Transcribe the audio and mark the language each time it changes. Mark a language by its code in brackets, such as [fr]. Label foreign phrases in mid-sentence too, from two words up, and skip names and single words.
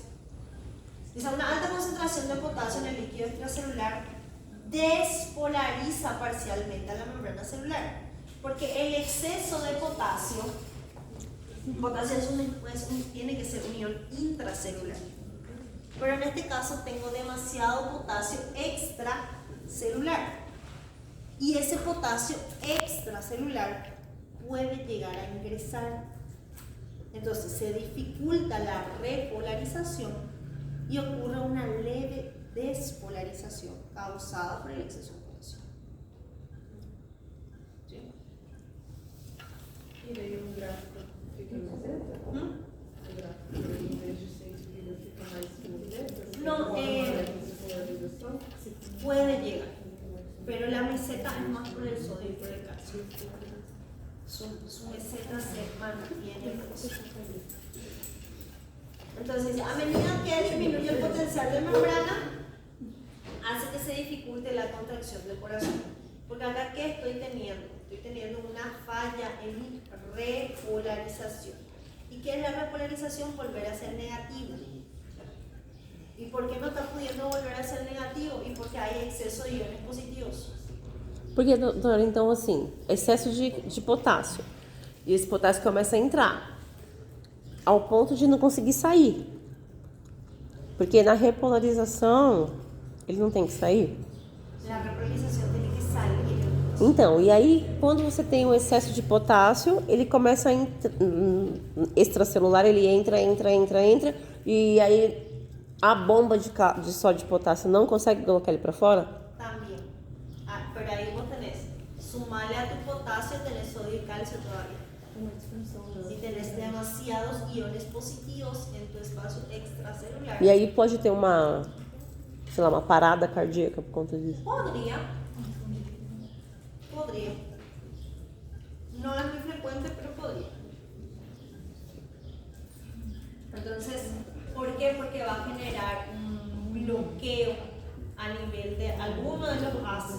[es] Dice, una alta concentración de potasio en el líquido extracelular despolariza parcialmente a la membrana celular, porque el exceso de potasio tiene que ser un ion intracelular, pero en este caso tengo demasiado potasio extracelular, y ese potasio extracelular puede llegar a ingresar. Entonces se dificulta la repolarización y ocurre una leve despolarización causada por el exceso de potasio. ¿Sí? [pt] E daí o gráfico fica cinza? O gráfico, em vez de ser escrito, fica mais cinzento? [es] No, puede llegar, pero la meseta es más por el sodio y por el calcio. Su meseta se mantiene. Entonces, a medida que disminuye el potencial de membrana, hace que se dificulte la contracción del corazón. Porque acá, ¿qué estoy teniendo? Estoy teniendo una falla en mi repolarización. ¿Y qué es la repolarización? Volver a ser negativo. ¿Y por qué no está pudiendo volver a ser negativo? Y porque hay exceso de iones positivos. [pt] Porque, doutora, então assim, excesso de potássio. E esse potássio começa a entrar ao ponto de não conseguir sair. Porque na repolarização, ele não tem que sair? [es] La repolarización tiene que salir. [pt] Então, e aí quando você tem um excesso de potássio, ele começa a extracelular, ele entra, e aí a bomba de sódio de potássio não consegue colocar ele para fora? [es] También. Ah, pero ahí vos tenés, sumale a tu potasio, tenés sodio y calcio todavía. Y tenés demasiados iones positivos en tu espacio extracelular. [pt] E aí pode ter uma, sei lá, uma parada cardíaca por conta disso. [es] Podría. No es muy frecuente, pero podría. Entonces, ¿por qué? Porque va a generar un bloqueo a nivel de alguno de los ácidos.